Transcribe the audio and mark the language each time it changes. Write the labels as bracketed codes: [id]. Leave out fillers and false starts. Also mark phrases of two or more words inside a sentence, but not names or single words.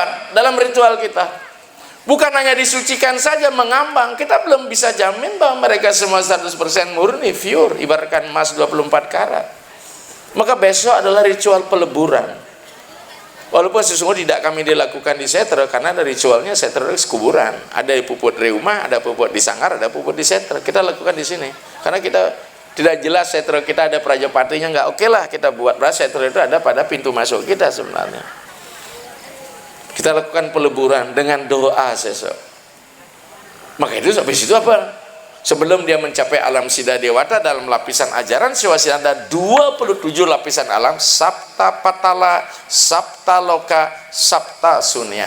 [id] Dalam ritual kita, bukan hanya disucikan saja, mengambang. Kita belum bisa jamin bahwa mereka semua 100% murni, pure, ibaratkan emas 24 karat. Maka besok adalah ritual peleburan. Walaupun sesungguhnya tidak kami dilakukan di setre, karena ada ritualnya setre kuburan. Ada puput reuma, ada puput di sanggar, ada puput di setre. Kita lakukan di sini. Karena kita tidak jelas setre kita ada prajapatinya nggak, oke lah kita buat. Berarti setre itu ada pada pintu masuk kita sebenarnya. Kita lakukan peleburan dengan doa sesok. Maka itu sampai situ apa? Sebelum dia mencapai alam Siddha Dewata, dalam lapisan ajaran Siwasila ada 27 lapisan alam: Sapta Patala, Sapta Loka, Sapta Sunya.